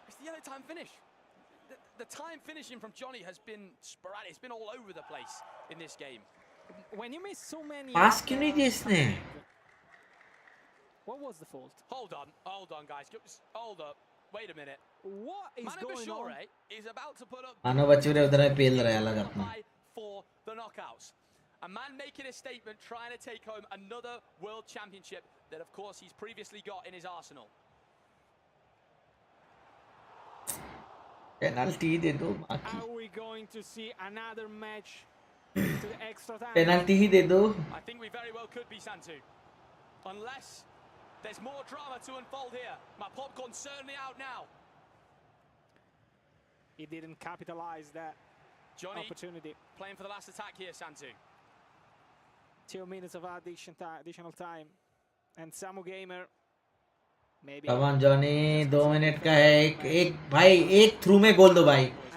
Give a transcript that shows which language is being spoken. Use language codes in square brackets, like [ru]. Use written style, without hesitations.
[en] It's the yellow time finish. The time finishing from Johnny has been sporadic. It's been all over the place in this game. When you miss so many. [hi] Pass क्यों नहीं दिया इसने? [en] What was the fault? Hold on, guys. Hold up. Wait a minute. What is going on? Is about to put up [hi] मानो बच्चे उधर है पेल रहा है अलग अपना. [en] For the knockouts. A man making a statement, trying to take home another world championship that, of course, he's previously got in his arsenal. [hi] Penalty दे दो. [en] Are we going to see another match to the extra time? [hi] Penalty ही दे दो. [en] I think we very well could be, Santu. Unless there's more drama to unfold here. My popcorn's certainly out now. He didn't capitalize that opportunity. Playing for the last attack here, Santu. 2 minutes of additional time. And Samu Gamer. Maybe. Come on, Johnny. [hi] 2 minute का है. एक भाई एक through में गोल दो भाई.